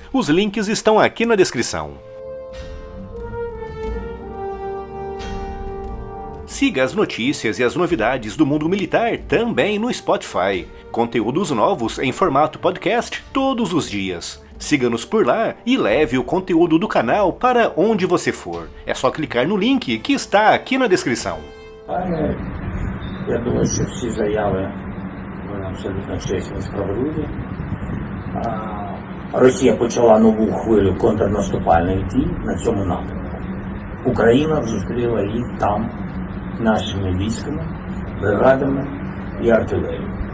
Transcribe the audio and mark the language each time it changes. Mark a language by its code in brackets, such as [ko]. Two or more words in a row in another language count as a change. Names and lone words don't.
[pt] Os links estão aqui na descrição. Siga as notícias e as novidades do mundo militar também no Spotify. Conteúdos novos em formato podcast todos os dias. Siga-nos por lá e leve o conteúdo do canal para onde você for. É só clicar no link que está aqui на descrição. [uk] Я думаю, що всі заяви абсолютно чесні і справедливі. Росія почала нову хвилю контрнаступальних дій на цьому напрямку. Україна зустріла їх там нашими військами, бригадами і артилерією.